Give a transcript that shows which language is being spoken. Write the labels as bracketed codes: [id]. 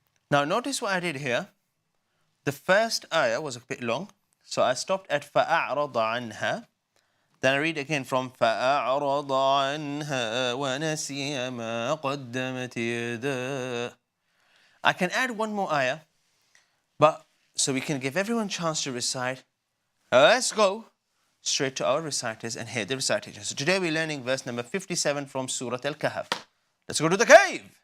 [en] Now notice what I did here. The first ayah was a bit long, so I stopped at [ar] فَأَعْرَضَ عَنْهَا. [en] Then I read again from [ar] فَأَعْرَضَ عَنْهَا وَنَسِيَ مَا قَدَّمَتْ يَدَاهُ. [en] I can add one more ayah, but so we can give everyone a chance to recite. Let's go straight to our reciters and hear the recitation. So today we're learning verse number 57 from Surah Al-Kahf. Let's go to the cave.